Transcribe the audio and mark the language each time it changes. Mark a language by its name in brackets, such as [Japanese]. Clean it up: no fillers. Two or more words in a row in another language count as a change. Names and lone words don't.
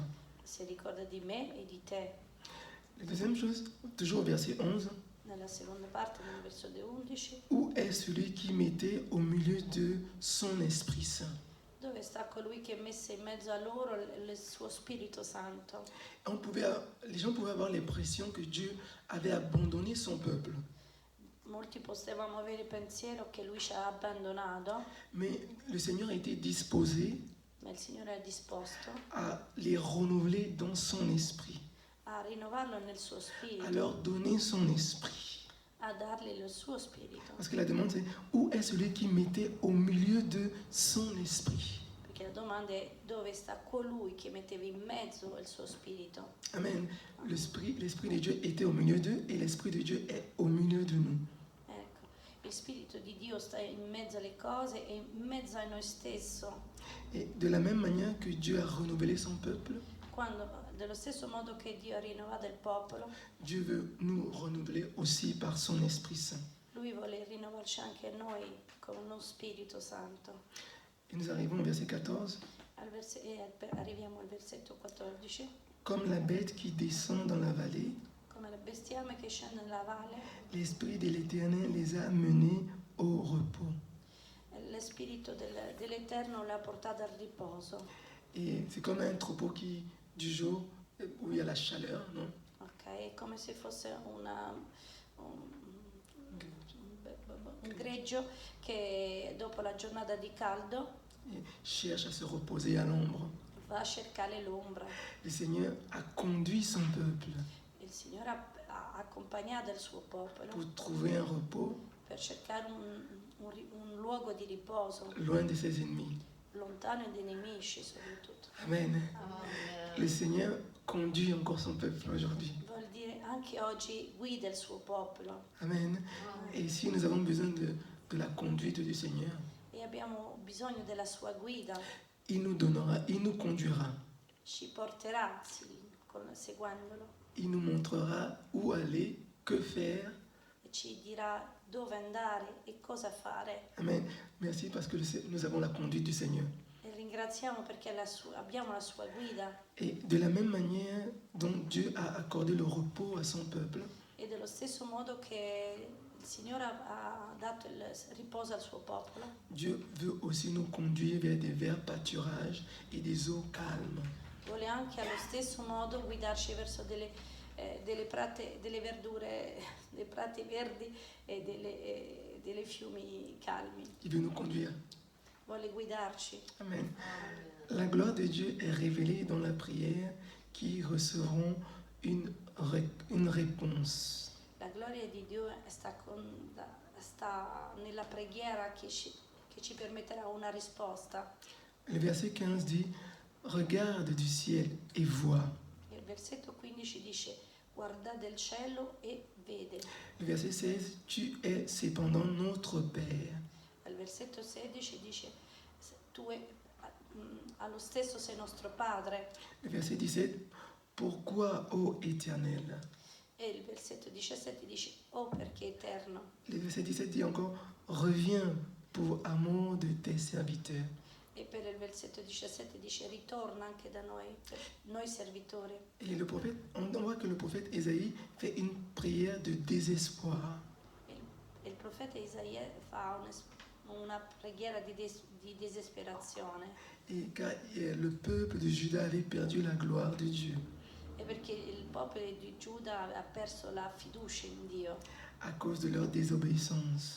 [Italian] si ricorda di me e di te. [French] La deuxième chose, toujours au verset 11, [Italian] Nella seconda parte, nel verso 11, [French] où est celui qui mettait au milieu de son Esprit Saint? [Italian] dove sta colui che messe in mezzo a loro il suo Spirito Santo. [French] Les gens pouvaient avoir l'impression que Dieu avait abandonné son peuple. [Italian] Molti potevamo avere il pensiero che lui ci ha abbandonato, [French] Mais le Seigneur était disposé [Italian] ma il Signore è disposto [French] à les renouveler dans son esprit, [Italian] a rinnovarlo nel suo [French] à [Italian] spirito, [French] leur donner son esprit. [Italian] a dargli il suo spirito. [French] Parce que la demande c'est, où est celui qui mettait au milieu de son esprit? [Italian] Perché la domanda è dove sta colui che metteva in mezzo il suo spirito. Amen. [French] L'esprit de Dieu était au milieu d'eux et l'esprit de Dieu est au milieu de nous. [Italian] Ecco, il Spirito di Dio sta in mezzo alle cose e in mezzo a noi stesso. [French] Et de la même manière que Dieu a renouvelé son peuple, [Italian] Dello stesso modo che Dio ha rinnovato il popolo, [French] Dieu veut nous renouveler aussi par son Esprit Saint. [Italian] Lui vuole rinnovarci anche noi con uno Spirito Santo. [French] Et nous arrivons au verset 14. [Italian] Arriviamo al versetto 14. [French] Comme la bête qui descend dans la vallée, [Italian] Come il bestiame che scende nella valle, [French] l'Esprit de l'Éternel les a menés au repos. [Italian] lo Spirito dell'Eterno l'ha portato al riposo. [French] Et c'est comme un troupeau qui, du jour où il y a la chaleur, non? [Italian] Ok, è come se fosse un greggio che dopo la giornata di caldo [French] Et cherche à se reposer à l'ombre. [Italian] va a cercare l'ombra. [French] Le Seigneur a conduit son peuple [Italian] Il Signore ha accompagnato il suo popolo [French] pour trouver un repos [Italian] per cercare un luogo di riposo, [French] loin de ses ennemis. [Italian] lontano dai nemici soprattutto. Amen. [French] Le Seigneur conduit encore son peuple aujourd'hui. [Italian] Vuol dire anche oggi guida il suo popolo Amen. [French] Et ici, nous avons besoin de la conduite du Seigneur. [Italian] e abbiamo bisogno della sua guida. [French] Il nous donnera, il nous conduira. [Italian] Ci porterà, seguendolo, [French] Il nous montrera où aller, que faire. [Italian] e ci dirà dove andare e cosa fare. Amen. [French] Merci parce que nous avons la conduite du Seigneur. [Italian] E ringraziamo perché abbiamo la sua guida. [French] Et de la même manière dont Dieu a accordé le repos à son peuple, [Italian] E dello stesso modo che il Signore ha dato il riposo al suo popolo, [French] Dieu veut aussi nous conduire vers des verts pâturages et des eaux calmes. [Italian] vuole anche allo stesso modo guidarci verso delle verdure, dei prati verdi e delle fiumi calmi. [French] Il veut nous conduire. [Italian] Vuole guidarci. Amen. [French] La gloire de Dieu est révélée dans la prière qui recevront une réponse. [Italian] La gloria di Dio sta nella preghiera che ci permetterà una risposta. [French] Le verset 15 dit, regarde du ciel et vois. [Italian] Il versetto 15 dice, guarda del cielo e vede. [French] Le verset 16, tu es cependant notre Père. [Italian] Il versetto 16 dice, tu allo stesso sei nostro Padre. [French] Le verset 17, pourquoi, ô Éternel? [Italian] E il versetto 17 dice, oh perché è eterno. [French] Le verset 17 dit encore, reviens pour amour de tes serviteurs. [Italian] E per il versetto 17 dice, ritorna anche da noi, per noi servitori. [French] Et le prophète, on voit que le prophète Ésaïe fait une prière de désespoir. [Italian] Il profeta Isaia fa una preghiera di disperazione. [French] Et car le peuple de Juda avait perdu la gloire de Dieu. [Italian] E perché il popolo di Giuda ha perso la fiducia in Dio. [French] à cause de leur désobéissance.